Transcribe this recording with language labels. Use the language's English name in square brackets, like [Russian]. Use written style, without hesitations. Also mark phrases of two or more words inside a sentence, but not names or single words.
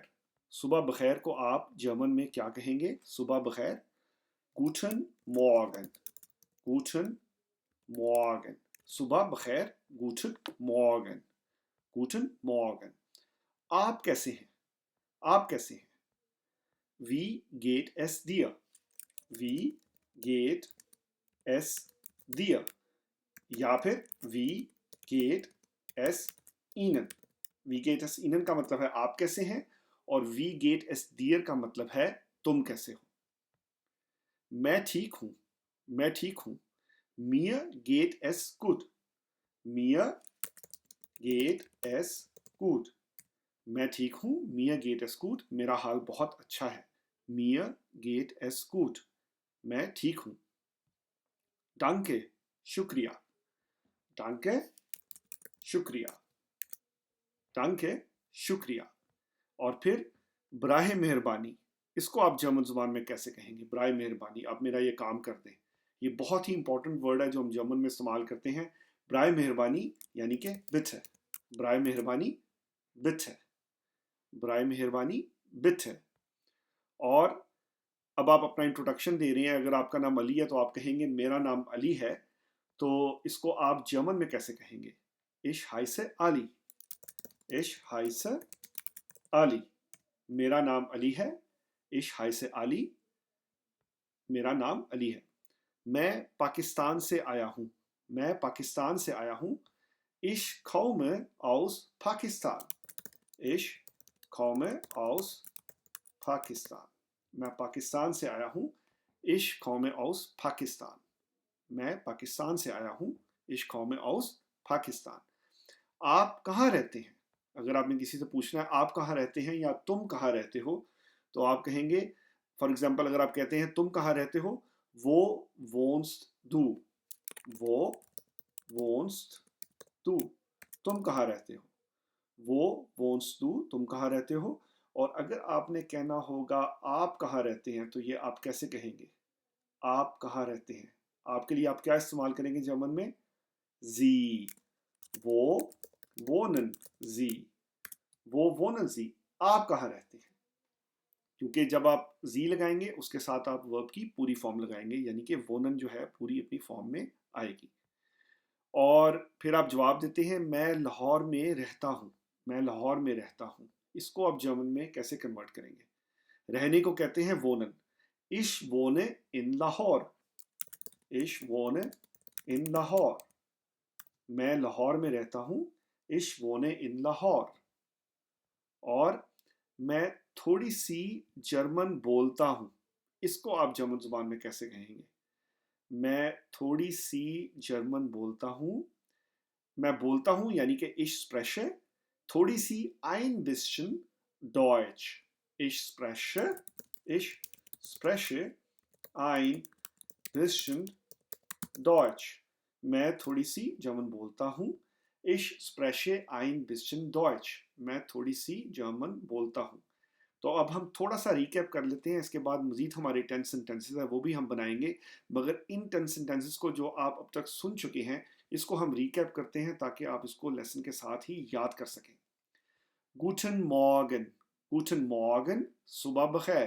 [Urdu] صبح بخیر کو آپ جرمن میں کیا کہیں گے? صبح بخیر, [German] Guten Morgen. Guten Morgen. [Urdu] صبح بخیر, [German] Guten Morgen. Guten Morgen. [Urdu] آپ کیسے ہیں? آپ کیسے ہیں? [German] Wie geht es dir? Wie geht es dir? [Urdu] یا پھر [German] Wie geht es Ihnen? Wie geht es Ihnen [Urdu] کا مطلب ہے آپ کیسے ہیں اور [German] Wie geht es dir [Urdu] کا مطلب ہے تم کیسے ہو. میں ٹھیک ہوں۔ میں ٹھیک ہوں. [German] Mir geht es gut. Mir geht es gut. [Urdu] میں ٹھیک ہوں. [German] Mir geht es gut. [Urdu] میرا حال بہت اچھا ہے. [German] Mir geht es gut. [Urdu] میں ٹھیک ہوں. Danke, शुक्रिया। Danke, शुक्रिया। Danke, شکریہ۔ اور پھر برائے مہربانی. اس کو آپ جرمن زبان میں کیسے کہیں گے؟ برائے مہربانی، آپ میرا یہ کام کر دیں. یہ بہت ہی [English] important word [Urdu] ہے جو ہم جرمن میں استعمال کرتے ہیں. برائے مہربانی یعنی کہ बिtte। برائے مہربانی, बिtte। برائے مہربانی, बिtte। اور اب آپ اپنا انٹروڈکشن دے رہے ہیں. اگر آپ کا نام علی ہے تو آپ کہیں گے میرا نام علی ہے۔ تو اس کو آپ جرمن میں کیسے کہیں گے? [German] Ich heiße Ali. Ich heiße Ali. [Urdu] میرا نام علی ہے. [German] Ich heiße Ali. [Urdu] میرا نام علی ہے. میں پاکستان سے آیا ہوں۔ میں پاکستان سے آیا ہوں. [German] Ich komme aus Pakistan. Ich komme aus Pakistan. [Urdu] میں پاکستان سے آیا ہوں. [German] Ich komme aus Pakistan. [Urdu] میں پاکستان سے آیا ہوں. [German] Ich komme aus Pakistan. [Urdu] آپ کہاں رہتے ہیں? اگر آپ نے کسی سے پوچھنا ہے آپ کہاں رہتے ہیں یا تم کہاں رہتے ہو، تو آپ کہیں گے, [English] for example [Urdu] اگر آپ کہتے ہیں تم کہاں رہتے ہو, [German] wo wohnst du. wo wohnst du. [Urdu] تم کہاں رہتے ہو? [German] wo wohnst du. [Urdu] تم کہاں رہتے ہو? اور اگر آپ نے کہنا ہوگا آپ کہاں رہتے ہیں، تو یہ آپ کیسے کہیں گے? آپ کہاں رہتے ہیں? آپ کے لیے آپ کیا استعمال کریں گے جرمن میں? [German] Sie. wo wohnen Sie. wo wohnen Sie. [Urdu] آپ کہاں رہتے ہیں? کیونکہ جب آپ جی لگائیں گے اس کے ساتھ آپ ورب کی پوری فارم لگائیں گے، یعنی کہ wohnen جو ہے پوری اپنی فارم میں آئے گی. اور پھر آپ جواب دیتے ہیں میں لاہور میں رہتا ہوں. میں لاہور میں رہتا ہوں. اس کو آپ جرمن میں کیسے کنورٹ کریں گے? رہنے کو کہتے ہیں wohnen. [German] Ich wohne in Lahore. Ich wohne in Lahore. [Urdu] میں لاہور میں رہتا ہوں. [German] Ich wohne in Lahore. [Urdu] اور میں تھوڑی سی جرمن بولتا ہوں. اس کو آپ جرمن زبان میں کیسے کہیں گے؟ میں تھوڑی سی جرمن بولتا ہوں. میں بولتا ہوں یعنی کہ [German] ich spreche. [Urdu] تھوڑی سی [German] ein bisschen Deutsch. Ich spreche ein bisschen Deutsch. [Urdu] میں تھوڑی سی جرمن بولتا ہوں. [German] Ich spreche ein bisschen Deutsch. [Urdu] میں تھوڑی سی جرمن بولتا ہوں۔ تو اب ہم تھوڑا سا ریکیپ کر لیتے ہیں. اس کے بعد مزید ہمارے 10 سینٹینسز ہے وہ بھی ہم بنائیں گے، مگر ان 10 سینٹینسز کو جو آپ اب تک سن چکے ہیں اس کو ہم ریکیپ کرتے ہیں تاکہ آپ اس کو لیسن کے ساتھ ہی یاد کر سکیں. [German] Guten Morgen. Guten Morgen, [Urdu] صبح بخیر.